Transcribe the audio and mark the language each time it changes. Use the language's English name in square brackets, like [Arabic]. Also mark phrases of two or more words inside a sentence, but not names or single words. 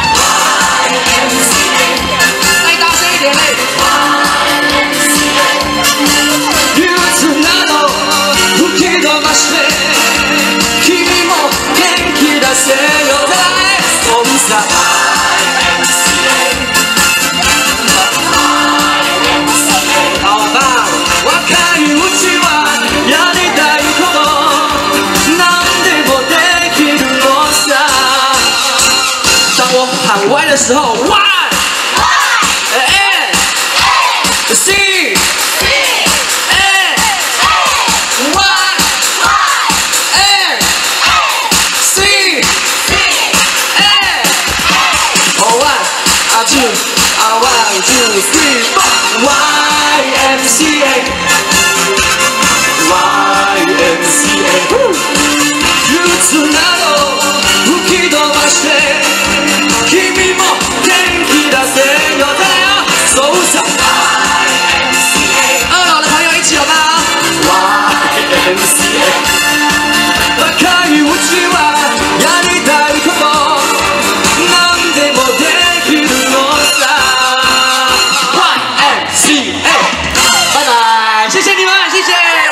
[Chinese] 再大声一点嘞 [Japanese] YMCA 憂鬱など吹き飛ばして君も元気出せよ再来そんさ YMCA 好棒若いうちはやりたいこと何でもできるのさ。 [Chinese] 当我喊歪的时候 Y N C A Y N C A 1 2 1 2 3 4 YMCA [Japanese] YMCA 憂鬱など吹き飛ばして君も元気出せよ [Chinese] 再来哦走上 [Japanese] YMCA [Chinese] 二楼的朋友一起有吗 [Japanese] YMCA 若いうちはやりたいこと何でもできるのさ YMCA [Chinese] 拜拜谢谢你们谢谢